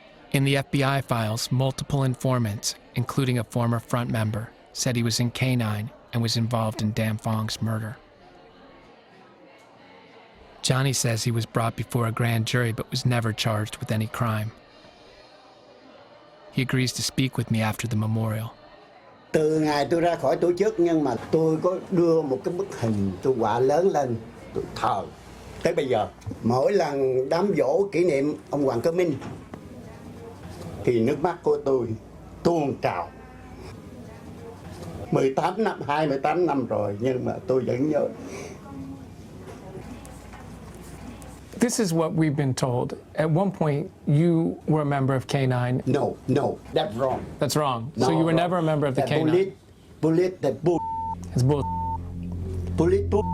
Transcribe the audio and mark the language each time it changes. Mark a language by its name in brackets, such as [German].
[English] In the FBI files, multiple informants, including a former front member, said he was in K9 and was involved in Dan Phong's murder. Johnny says he was brought before a grand jury but was never charged with any crime. He agrees to speak with me after the memorial. [Vietnamese] Từ ngày tôi ra khỏi tổ chức nhưng mà tôi có đưa một cái bức hình tôi quả lớn lên, tôi thờ tới bây giờ. Mỗi lần đám giỗ kỷ niệm ông Hoàng Cơ Minh thì nước mắt của tôi tuôn trào. 28 năm rồi nhưng mà tôi vẫn nhớ. [English] This is what we've been told. At one point, you were a member of K9. No, that's wrong. That's wrong. No, so you were wrong. never a member of the K9. Bullet, that bull. It's bull. Bullet.